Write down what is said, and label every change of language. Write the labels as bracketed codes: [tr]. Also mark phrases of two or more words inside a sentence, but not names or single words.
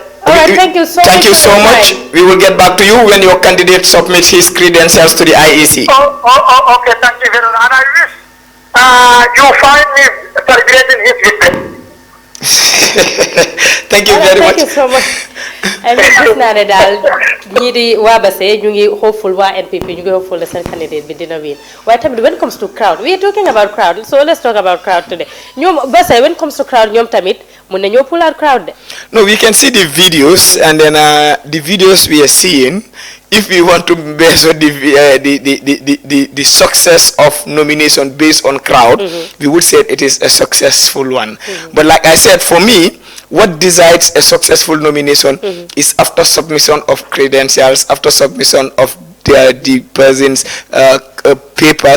[en] All right, thank you so much. Thank you for so your much. time. We will get back to you when your candidate submits his credentials to the IEC. Okay, thank you very much. And I wish you find me celebrating his victory. Thank you All right, very thank much. you so much. And [wo] gis naa ne daal ñii di waa Basse ñu ngi [en] hopeful [wo] waa NPP ñu ngi [en] hopeful the seen candidate [wo] bi dina [en] win [wo] waaye tamit [en] when it comes to crowd we are talking about crowd, so let's talk about crowd today. [wo] ñoom Basse [en] when it comes to crowd [wo] ñoom tamit mun nañoo [en] pull out crowd [wo] de. [en] No, we can see the videos, and then the videos we are seeing, if we want to measure the success of nomination based on crowd, we would say it is a successful one. But like I said, for me, what decides a successful nomination is after submission of credentials, after submission of the person's papers.